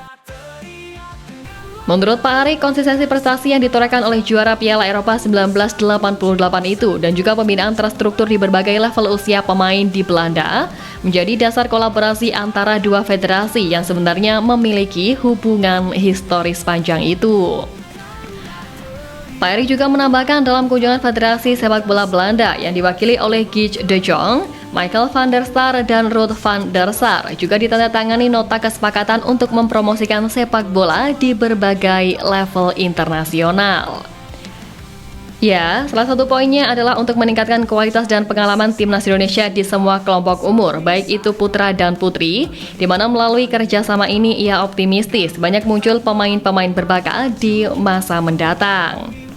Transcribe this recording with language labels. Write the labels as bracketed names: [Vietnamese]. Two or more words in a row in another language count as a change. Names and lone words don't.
[Indonesian] Menurut Pak Erick, konsistensi prestasi yang ditorehkan oleh juara Piala Eropa 1988 itu dan juga pembinaan terstruktur di berbagai level usia pemain di Belanda menjadi dasar kolaborasi antara dua federasi yang sebenarnya memiliki hubungan historis panjang itu. Pak Erick juga menambahkan dalam kunjungan Federasi Sepak Bola Belanda yang diwakili oleh Guy de Jong, Michael van der Sar, dan Ruud van der Sar juga ditandatangani nota kesepakatan untuk mempromosikan sepak bola di berbagai level internasional. Ya, salah satu poinnya adalah untuk meningkatkan kualitas dan pengalaman timnas Indonesia di semua kelompok umur, baik itu putra dan putri, di mana melalui kerjasama ini ia optimistis banyak muncul pemain-pemain berbakat di masa mendatang.